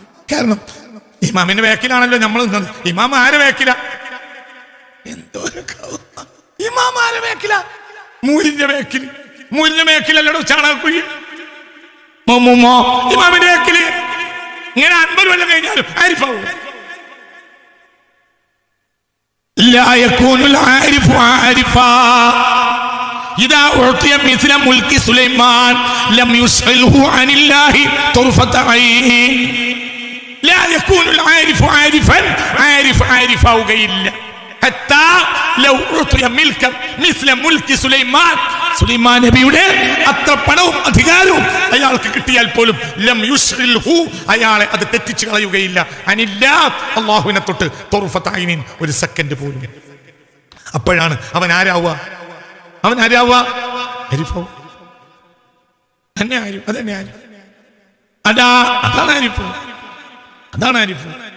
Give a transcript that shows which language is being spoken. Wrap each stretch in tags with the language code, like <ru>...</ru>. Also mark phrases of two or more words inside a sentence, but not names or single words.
<ml>കാരണം ഇമാമിന്റെ വേക്കിലാണല്ലോ നമ്മൾ നിന്നത്. ഇമാം ആരെ വേക്കില? എന്തോ ഇമാം ആരെ വേക്കില? മൂരിന്റെ വേക്കിലല്ലോ ചാണകക്കുഴി. ഇമാമിന്റെ വേക്കില് ഇങ്ങനെ 50 കൊല്ലം കഴിഞ്ഞാലും ആരിഫാവും.</ml> <ar>لا يكون العارف عارفا إذا أعطي مثل ملك سليمان لم يشغله عن الله طرفة عين. لا يكون العارف عارفا عارفا وقيل حتى لو أعطي ملكا مثل ملك سليمان</ar> <ml>സുലൈമാൻ നബിയുടെ അത്ര പണവും അധികാരവും അയാൾക്ക് കിട്ടിയാൽ പോലും</ml> <ar>لم يشغله,</ar> <ml>അയാളെ അത് തെറ്റിച്ചു കളയുകയില്ല. അനില്ലാ, അല്ലാഹുവിനെ തൊട്ട്</ml> <ar>طرفة عين,</ar> <ml>ഒരു സെക്കൻഡ് പോലും. അപ്പോഴാണ് അവൻ ആരാവുക? അതാണ് ആരിഫ്.</ml>